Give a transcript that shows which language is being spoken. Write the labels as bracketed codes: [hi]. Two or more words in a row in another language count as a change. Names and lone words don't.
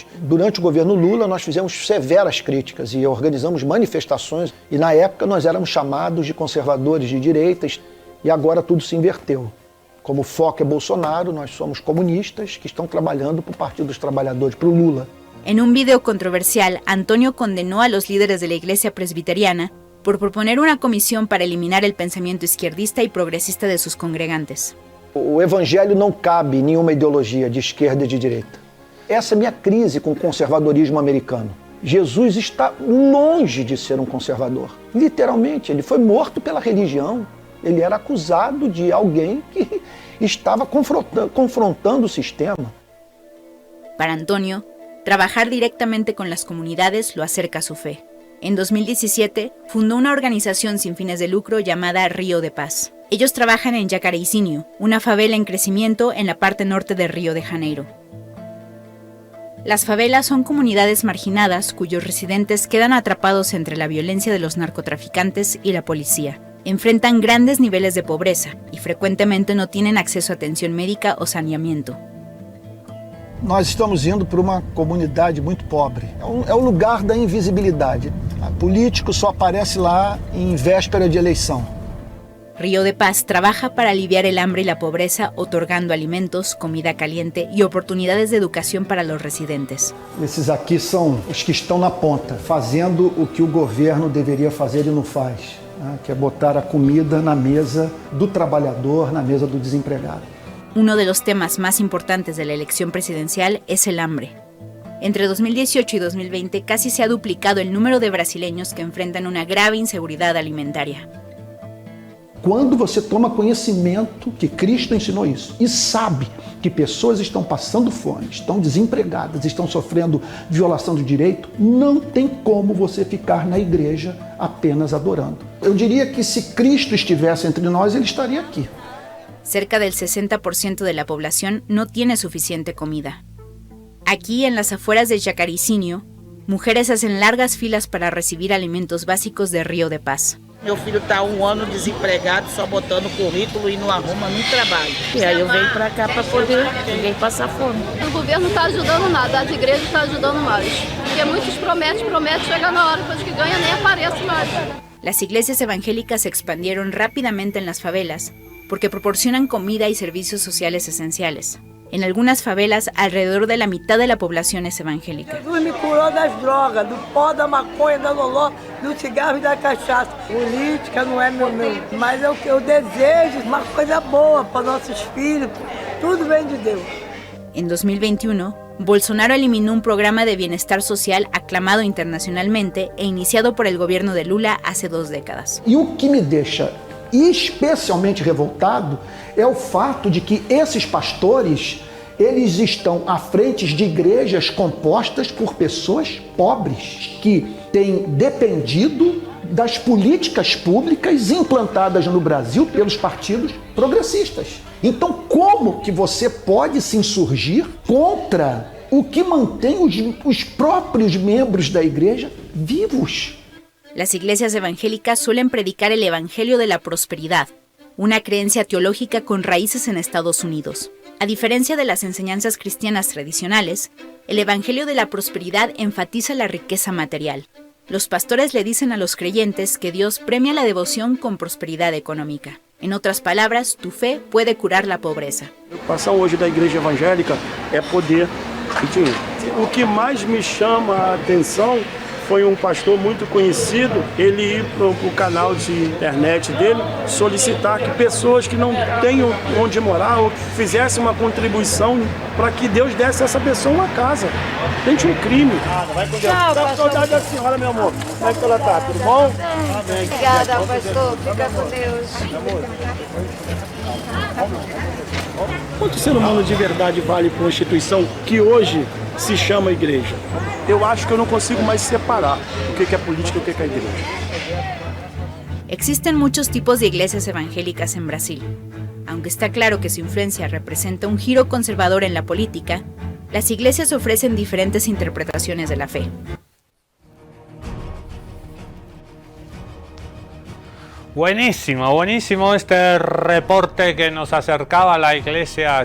[pt] Durante o governo Lula, nós fizemos severas críticas e organizamos manifestações. E na época nós éramos chamados de conservadores de direitas e agora tudo se inverteu. Como o foco é Bolsonaro, nós somos comunistas que estão trabalhando para o Partido dos Trabalhadores, para o Lula. [es] En un video controversial, Antonio condenó a los líderes de la iglesia presbiteriana por proponer una comisión para eliminar el pensamiento izquierdista y progresista de sus congregantes. [pt] O evangelho não cabe em nenhuma ideologia de esquerda e de direita. Essa é a minha crise com o conservadorismo americano. Jesus está longe de ser um conservador. Literalmente, ele foi morto pela religião. Ele era acusado de alguém que estava confrontando o sistema. [es] Para Antonio, trabajar directamente con las comunidades lo acerca a su fe. En 2017, fundó una organización sin fines de lucro llamada Río de Paz. Ellos trabajan en Jacareizinho, una favela en crecimiento en la parte norte de Río de Janeiro. Las favelas son comunidades marginadas cuyos residentes quedan atrapados entre la violencia de los narcotraficantes y la policía. Enfrentan grandes niveles de pobreza y frecuentemente no tienen acceso a atención médica o saneamiento. [pt] Nós estamos indo para uma comunidade muito pobre. É o lugar da invisibilidade. O político só aparece lá em véspera de eleição. [es] Río de Paz trabaja para aliviar el hambre y la pobreza, otorgando alimentos, comida caliente y oportunidades de educación para los residentes. [pt] Esses aqui são os que estão na ponta, fazendo o que o governo deveria fazer e não faz, né? Que é botar a comida na mesa do trabalhador, na mesa do desempregado. [es] Uno de los temas más importantes de la elección presidencial es el hambre. Entre 2018 y 2020 casi se ha duplicado el número de brasileños que enfrentan una grave inseguridad alimentaria. [pt] Quando você toma conhecimento que Cristo ensinou isso e sabe que pessoas estão passando fome, estão desempregadas, estão sofrendo violação de direito, não tem como você ficar na igreja apenas adorando. Eu diria que se Cristo estivesse entre nós, ele estaria aqui. [es] Cerca del 60% de la población no tiene suficiente comida. Aquí, en las afueras de Jacareizinho, mujeres hacen largas filas para recibir alimentos básicos de Río de Paz. [pt] Meu filho está 1 ano desempregado, só botando currículo e não arruma nem trabalho. E aí eu venho para cá para poder ninguém passar fome. O governo não está ajudando nada, as igrejas estão ajudando mais. Porque muitos prometem, chega na hora, depois que ganha nem aparece mais. [es] Las iglesias evangélicas se expandieron rápidamente en las favelas porque proporcionan comida y servicios sociales esenciales. En algunas favelas, alrededor de la mitad de la población es evangélica. [pt] Jesus me curou das drogas, do pó, da maconha, da loló, do cigarro e da cachaça. Política não é meu, mas é o que eu desejo, uma coisa boa para nossos filhos. Tudo vem de Deus. [es] En 2021, Bolsonaro eliminó un programa de bienestar social aclamado internacionalmente e iniciado por el gobierno de Lula hace 2 décadas. [pt] E o que me deixa especialmente revoltado é o fato de que esses pastores, eles estão à frente de igrejas compostas por pessoas pobres que têm dependido das políticas públicas implantadas no Brasil pelos partidos progressistas. Então, como que você pode se insurgir contra o que mantém os próprios membros da igreja vivos? [es] Las iglesias evangélicas suelen predicar el evangelio de la prosperidad, una creencia teológica con raíces en Estados Unidos. A diferencia de las enseñanzas cristianas tradicionales, el evangelio de la prosperidad enfatiza la riqueza material. Los pastores le dicen a los creyentes que Dios premia la devoción con prosperidad económica. En otras palabras, tu fe puede curar la pobreza. [pt] A preocupação hoje da igreja evangélica é poder e dinheiro. O que mais me chama a atenção foi pastor muito conhecido, ele ir para o canal de internet dele solicitar que pessoas que não tenham onde morar ou fizessem uma contribuição para que Deus desse a essa pessoa uma casa. Gente, um crime. Vai com Deus. Tchau, pastor. Saudade da senhora, meu amor. Como é que ela tá? Tudo bom? Amém. Obrigada, pastor. Fica com Deus. Quanto ser humano de verdade vale para uma instituição que hoje se chama igreja? Eu acho que eu não consigo mais separar o que é política e o que é igreja. [es] Existen muchos tipos de iglesias evangélicas en Brasil. Aunque está claro que su influencia representa un giro conservador en la política, las iglesias ofrecen diferentes interpretaciones de la fe. Buenísimo, buenísimo este reporte que nos acercaba a la iglesia.